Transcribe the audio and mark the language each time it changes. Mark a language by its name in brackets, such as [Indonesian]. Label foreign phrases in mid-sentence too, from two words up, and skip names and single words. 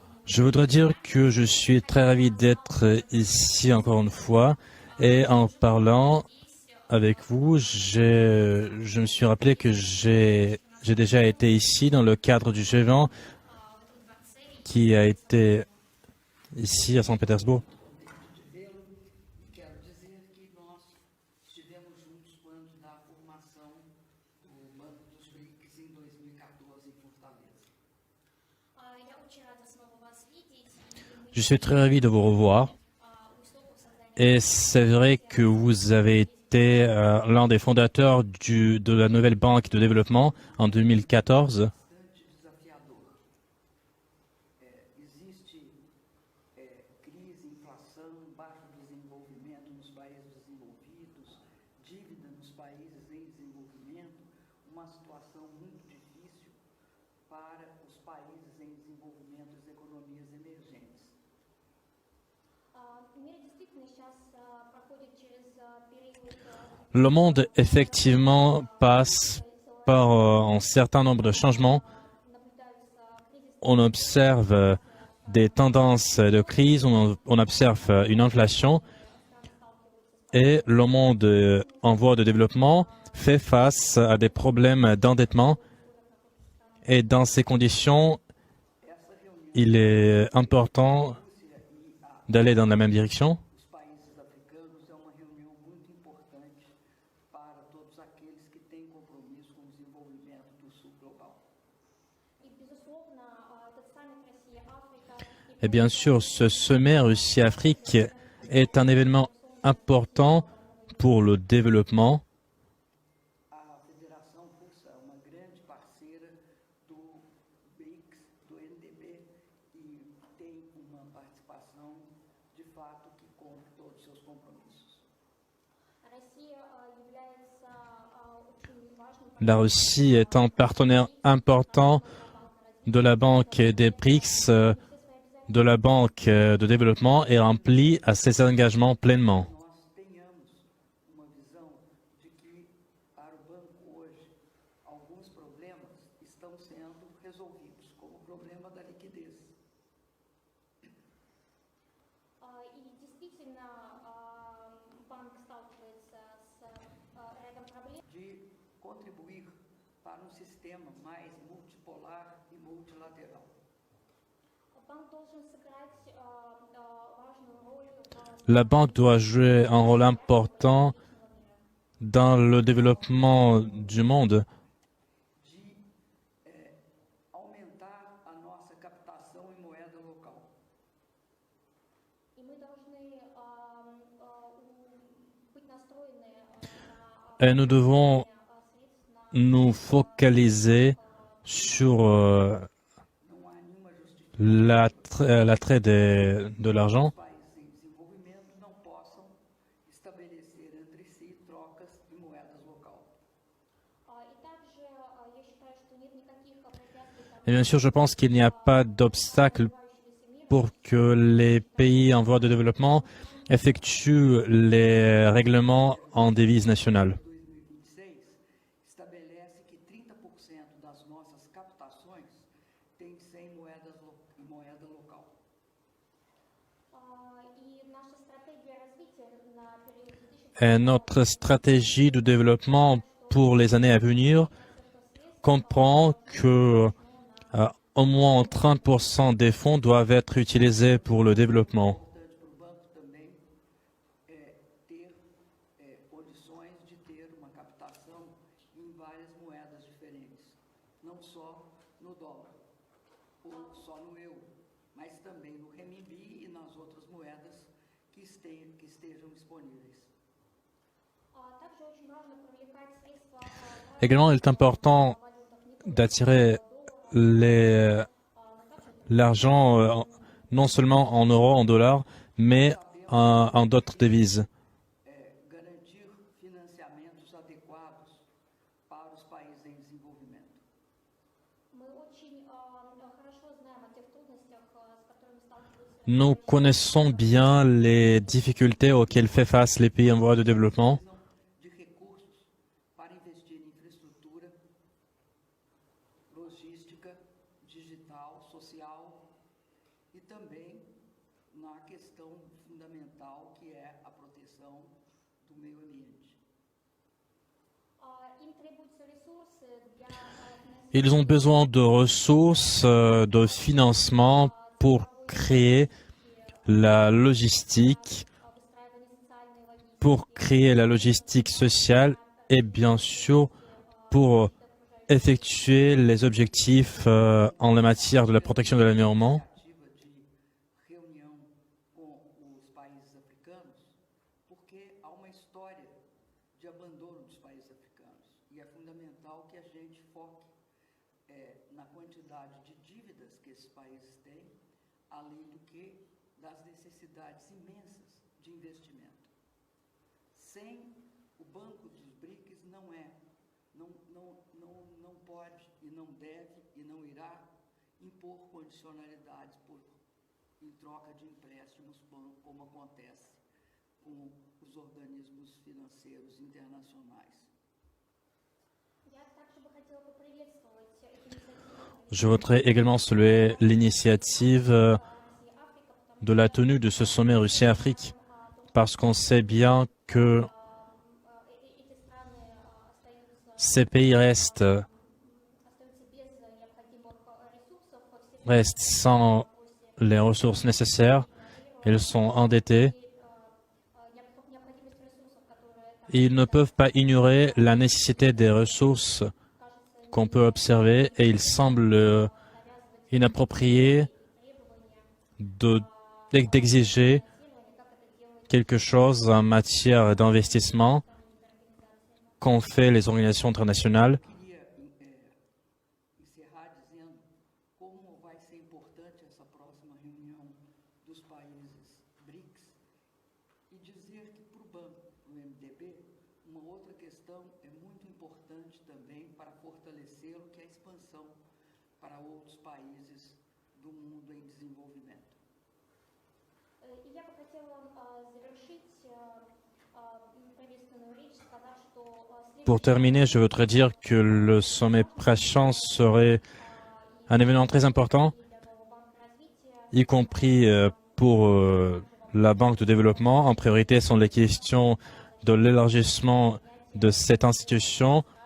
[French] Je voudrais dire que je suis très ravi d'être ici encore une fois et en parlant avec vous, je me suis rappelé que j'ai déjà été ici dans le cadre du G20 qui a été ici à Saint-Pétersbourg. [Portuguese] de vê-lo e quero dizer que nós estivemos juntos quando da formação do Banco dos BRICS em 2014 em Fortaleza. [Russian] Я очень рада снова вас видеть. [French] Je suis très ravi de vous revoir. [Russian] У истоков создания [French] Et c'est vrai que vous avez été l'un des fondateurs de la nouvelle banque de développement en 2014. [Portuguese] Bastante desafiador. Existe crise, inflação, baixo desenvolvimento nos países desenvolvidos, dívida nos países em desenvolvimento, uma situação muito difícil para os países em desenvolvimento e as economias emergentes. [Russian] Мир действительно сейчас проходит через период [French] Le monde, effectivement, passe par un certain nombre de changements. [Russian] наблюдаются кризис, [French] On observe des tendances de crise, on observe une inflation et le monde en voie de développement fait face à des problèmes d'endettement. Et dans ces conditions, il est important d'aller dans la même direction. [Portuguese] Os países africanos é uma reunião muito importante para todos aqueles que têm compromisso com o desenvolvimento do Sul global. [Russian] и, безусловно, этот саммит Россия-Африка [French] Et bien sûr, ce sommet Russie-Afrique est un événement important pour le développement. [Portuguese] A Federação Russa é uma grande parceira do BRICS, do NDB, e tem uma participação, de fato, que cumpre todos os seus compromissos. [Russian] Россия является очень важным [French] La Russie est un partenaire important de la Banque des BRICS, de la Banque de développement et remplit à ses engagements pleinement. [Portuguese] Nós tenhamos uma visão de que, para o banco hoje, alguns problemas estão sendo resolvidos, como o problema da liquidez. [Russian] И действительно, банк сталкивается с рядом проблем. [Portuguese] De contribuir para um sistema mais multipolar e multilateral. [Russian] Банк должен сыграть важную роль [French] La banque doit jouer un rôle important dans le développement du monde. [Portuguese] De aumentar a nossa captação em moeda local. [Russian] и мы должны быть настроены [French] Et nous devons [Russian] средств на [French] nous focaliser sur [Portuguese] Não há nenhuma justificativa [French] l'attrait de l'argent. [Portuguese] que os países em desenvolvimento não possam estabelecer entre si trocas em moedas local. [Russian] И также я считаю, что нет никаких препятствий [French] Et bien sûr, je pense qu'il n'y a pas d'obstacle [Russian] развивающегося мира [French] pour que les pays en voie de développement effectuent les règlements en devise nationale. [Portuguese] 2026 estabelece que 30% das nossas captações tem que ser em moeda local. [Russian] и наша стратегия развития на период 2020 [French] Et notre stratégie de développement pour les années à venir comprend que au moins 30% des fonds doivent être utilisés pour le développement. [Portuguese] Importante para o banco também é ter condições de ter uma captação em várias moedas diferentes, não só no dólar ou só no euro, mas também no renminbi e nas outras moedas que estejam disponíveis. [Russian] Также очень важно привлекать средства [French] Également, il est important d'attirer l'argent non seulement en euros, en dollars, mais en d'autres devises. [Portuguese] Garantir financiamentos adequados para os países em desenvolvimento. [Russian] Мы очень хорошо знаем о тех трудностях, с которыми сталкиваются [French] Nous connaissons bien les difficultés auxquelles fait face les pays en voie de développement. [Portuguese] De recursos para investir em infraestrutura, logística, digital, social e fundamental que é a proteção do meio ambiente. [Russian] Им требуются ресурсы для финансирования [French] Ils ont besoin de ressources, de financement pour créer la logistique, [Russian] выстраивания социальной логистики, [French] pour créer la logistique sociale et bien sûr pour effectuer les objectifs en la matière de la protection de l'environnement. [Portuguese] Ativa de reunião com os países africanos, porque há uma história de abandono dos países africanos e é fundamental que a gente foque na quantidade de dívidas que esses países têm, além do que das necessidades imensas de investimento. Sem o Banco dos BRICS não pode e não deve e não irá impor condicionalidades em troca de empréstimos, como acontece com os organismos financeiros internacionais. [Russian] Я также бы хотела поприветствовать эти инициативы [French] Je voudrais également saluer l'initiative [Russian] России-Африка, потому [French] de la tenue de ce sommet Russie-Afrique, parce qu'on sait bien que [Russian] эти страны остаются [French] ces pays restent [Russian] без необходимых ресурсов, [French] sans les ressources nécessaires, ils sont endettés [Russian] необходимость ресурсов, которые [French] et ils ne peuvent pas ignorer la nécessité des ressources qu'on peut observer et il semble inapproprié d'exiger quelque chose en matière d'investissement qu'ont fait les organisations internationales. [Portuguese] Queria encerrar dizendo como vai ser importante essa próxima reunião dos países BRICS e dizer que para o banco, para o MDB, uma outra questão é muito importante também para fortalecê-lo, que é a expansão para outros países do mundo em desenvolvimento. [Russian] И я бы хотела завершить приветственную речь, сказав, что [French] Pour terminer, je voudrais dire que le sommet Prachance serait un événement très important, y compris pour la Banque de développement. En priorité sont les questions de l'élargissement de cette institution.